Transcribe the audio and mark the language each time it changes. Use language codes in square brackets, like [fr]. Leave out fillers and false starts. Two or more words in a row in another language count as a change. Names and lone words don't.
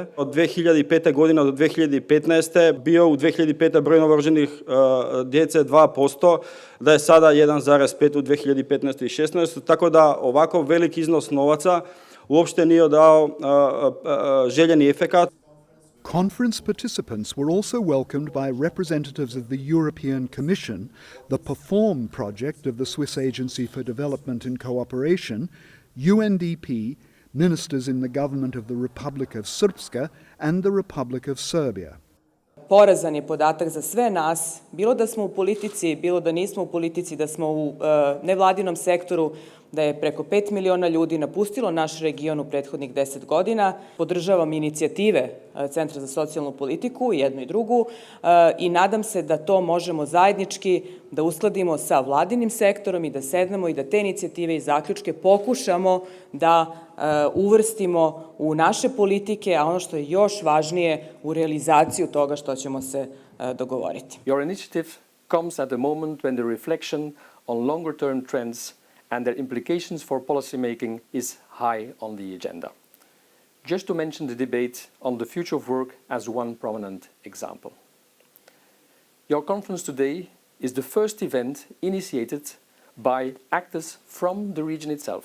[bs] Od 2005. godine do 2015. bio u 2005. broj novorođenih djece 2%, da je sada 1,5 u 2015. i 2016. Tako da ovako velik iznos novaca uopšte nije dao željeni efekat. [en] Conference participants were also welcomed by representatives of the European Commission, the PERFORM project of the Swiss Agency for Development and Cooperation, UNDP, ministers in the government of the Republic of Srpska and the Republic of Serbia. [sr] Porazan je podatak za sve nas, bilo da smo u politici, bilo da nismo u politici, da smo u nevladinom sektoru, da je preko 5 miliona ljudi napustilo naš region u prethodnih 10 godina. Podržavam inicijative Centra za socijalnu politiku, jednu i drugu, i nadam se da to možemo zajednički da uskladimo sa vladinim sektorom i da sednemo i da te inicijative i zaključke pokušamo da uvrstimo u naše politike, a ono što je još važnije, u realizaciju toga što ćemo se dogovoriti. [en] Your initiative comes at a moment when the reflection on longer-term trends and their implications for policymaking is high on the agenda. Just to mention the debate on the future of work as one prominent example. Your conference today is the first event initiated by actors from the region itself.